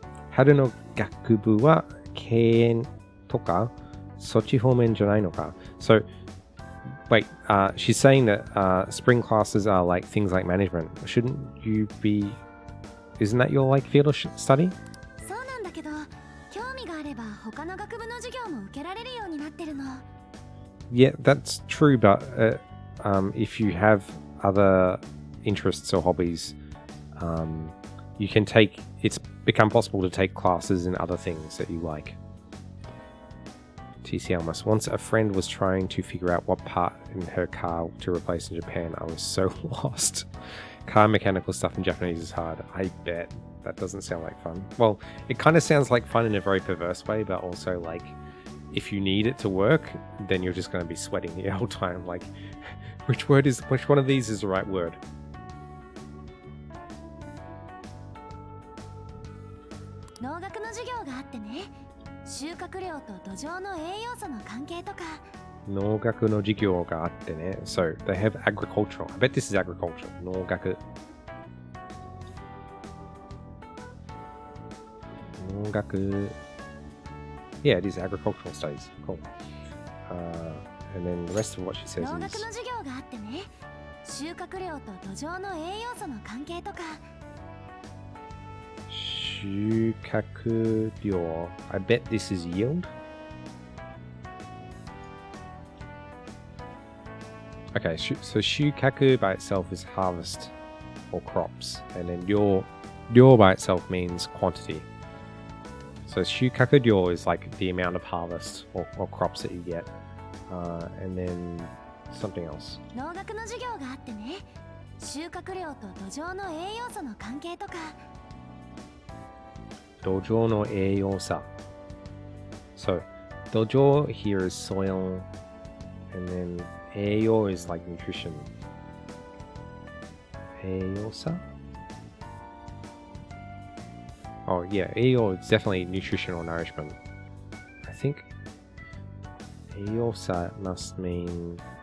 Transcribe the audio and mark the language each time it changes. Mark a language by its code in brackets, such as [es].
[ja] Haru no gakubu wa keien toka sochi homen janai no ka? [en] So, wait, she's saying that spring classes are like things like management. Shouldn't you be... Isn't that your like field of study? [ja] そうなんだけど、興味があれば他の学部の授業も受けられるようになってるの。 [en] Yeah, that's true, but if you have other interests or hobbies, you can take... It's become possible to take classes in other things that you like. TC Almas. Once a friend was trying to figure out what part in her car to replace in Japan. I was so lost. Car mechanical stuff in Japanese is hard. I bet. That doesn't sound like fun. Well, it kind of sounds like fun in a very perverse way, but also like if you need it to work, then you're just going to be sweating the whole time. Like, which one of these is the right word? [ja] 農学の授業があってね、収穫量と土壌の栄養素の関係とか。農学の授業があってね。 [en] So they have agricultural. I bet this is agricultural. [ja] 農学。農学。 [en] Yeah, it is agricultural studies. Cool. And then the rest of what she says [ja] 農学の [en] is... [ja] 授業があってね、収穫量と土壌の栄養素の関係とか。 [en] 収穫量.I bet this is yield. Okay, so 収穫 by itself is harvest or crops, and then 量 by itself means quantity. So 収穫量 is like the amount of harvest or crops that you get, and then something else. [ja] 農学の授業があってね、収穫量と土壌の栄養素の関係とか。土壌の栄養素. [en] So 土壌 here is soil, and then 栄養 is like nutrition. [ja] 栄養素? [en] Oh yeah, 栄養 is definitely nutrition or nourishment. I think 栄養素 must mean...